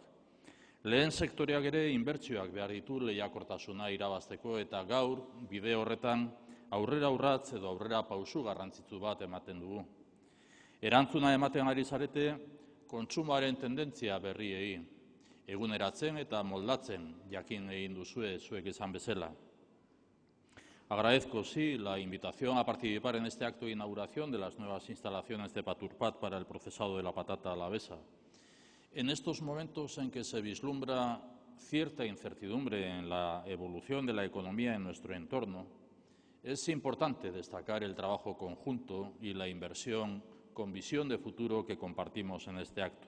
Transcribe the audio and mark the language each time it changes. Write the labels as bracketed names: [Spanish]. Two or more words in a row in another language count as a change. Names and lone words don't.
[Basque] Lehen sektoreak ere inbertsioak behar ditu lehiakortasuna irabazteko eta gaur bide horretan aurrera urratz edo aurrera pausu garrantzitsu bat ematen dugu. Erantzuna ematen ari zarete kontsumoaren tendentzia berriei, eguneratzen eta moldatzen jakin egin duzue zuek esan bezala. [Spanish] Agradezco, sí, la invitación a participar en este acto de inauguración de las nuevas instalaciones de Paturpat para el procesado de la patata alavesa. En estos momentos en que se vislumbra cierta incertidumbre en la evolución de la economía en nuestro entorno, es importante destacar el trabajo conjunto y la inversión con visión de futuro que compartimos en este acto.